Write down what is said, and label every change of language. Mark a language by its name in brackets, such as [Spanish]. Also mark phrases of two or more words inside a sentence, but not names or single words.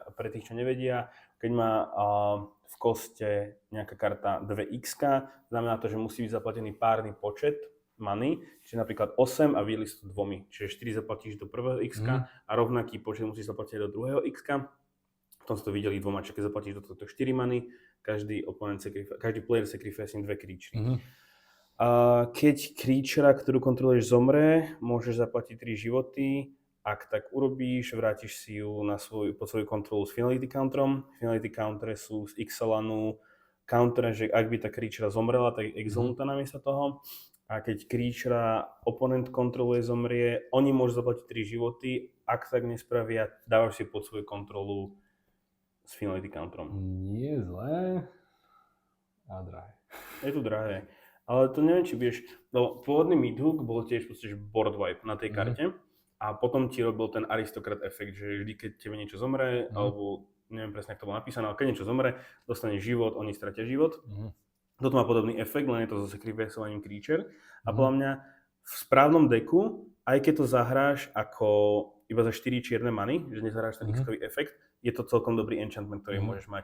[Slovak] Pre tých, čo nevedia, keď má v koste nejaká karta 2x, znamená to, že musí byť zaplatený párny počet money, čiže napríklad 8 a vyjeli sú 2. Čiže 4 zaplatíš do prvého x a rovnaký počet musíš zaplatiť do druhého x. V tom ste to videli dvoma, čiže keď zaplatíš do tohto 4 money, každý [English] player sacrifice [Slovak] 2 creature. Keď creatura, ktorú kontroluješ, zomre, môžeš zaplatiť 3 životy. Ak tak urobíš, vrátiš si ju pod svoju kontrolu s finality counterom. Finality countere sú z Ixalanu counter, že ak by tá creatura zomrela, tak je exilnutá namiesto toho. A keď creatura oponent kontroluje, zomrie, oni môžu zaplatiť 3 životy. Ak tak nespravia, dávaš si pod svoju kontrolu s finality counterom. Nie zlé a drahé. Je to drahé. Ale to neviem, či vieš, no pôvodný Midhook bol tiež [English] board wipe [Slovak] na tej karte a potom ti robil ten aristokrat efekt, že vždy, keď tebe niečo zomre, alebo neviem presne, ako to bolo napísané, ale keď niečo zomre, dostaneš život, oni stratia život. Toto má podobný efekt, len je to so sacrificeovaním creature. A podľa mňa v správnom deku, aj keď to zahráš ako iba za 4 čierne many, že nezahráš ten x-kový efekt, je to celkom dobrý enchantment, ktorý môžeš mať.